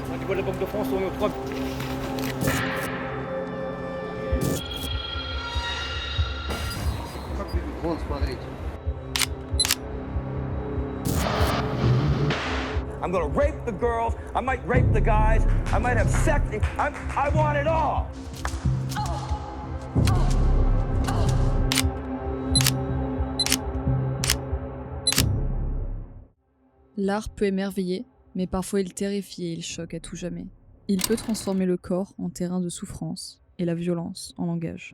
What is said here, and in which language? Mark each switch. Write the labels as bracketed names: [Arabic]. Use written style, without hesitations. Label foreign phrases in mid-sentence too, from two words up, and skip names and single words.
[French] niveau de la Banque de France, on est au 3. [Russian] Вон, смотрите. [English] I'm gonna rape the girls, I might rape the guys, I might have sex, I want it all! [French] L'art peut émerveiller, mais parfois il terrifie et il choque à tout jamais. Il peut transformer le corps en terrain de souffrance et la violence en langage.